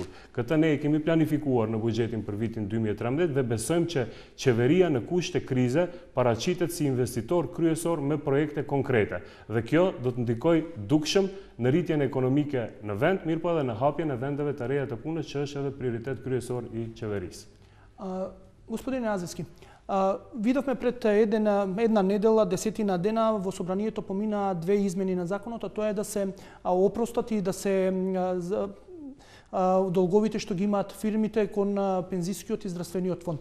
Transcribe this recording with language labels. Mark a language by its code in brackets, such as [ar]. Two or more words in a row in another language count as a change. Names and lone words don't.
[sq] Këtë ne e kemi planifikuar në buxhetin për vitin 2013 dhe besojmë që qeveria në kushte krize paraqitet si investitor kryesor me projekte konkrete. Dhe kjo do të ndikojë dukshëm në rritjen ekonomike në vend, mirë po edhe në hapjen e vendeve të reja të punës, që është edhe prioritet kryesor i qeverisë. [mk] Господине Азевски, видовме пред една недела, 10 дена во собранието помина 2 измени на законот, а тоа е да се опростат и да се долговите што ги имаат фирмите кон пензискиот и здравствениот фонд.